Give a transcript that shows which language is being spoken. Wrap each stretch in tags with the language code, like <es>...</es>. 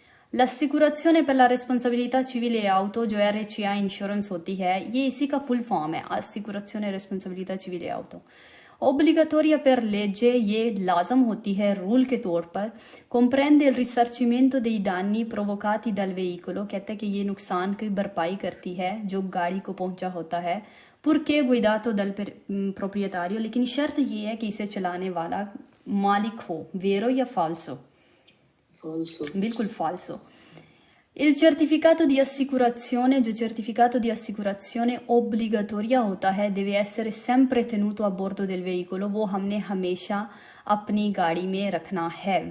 <hi>L'assicurazione per la responsabilità civile auto जो RCA insurance होती है, ये इसी का फुल फॉर्म है, assicurazione responsabilità civile auto। Obbligatoria per legge, ये लाजम होती है रूल के तौर पर। Comprende il risarcimento dei danni provocati dal veicolo, कहते हैं कि ये नुकसान की भरपाई करती है जो गाड़ी को पहुंचा होता है। Purché guidato dal proprietario, लेकिन शर्त ये है कि इसे चलाने वाला मालिक हो। वेरो या फाल्सो? बिल्कुल फाल्सो।</hi> <it>Il certificato di assicurazione, जो certificato di assicurazione obbligatoria होता है, deve essere sempre tenuto a bordo del veicolo, वो हमने हमेशा अपनी गाड़ी में रखना है।</it>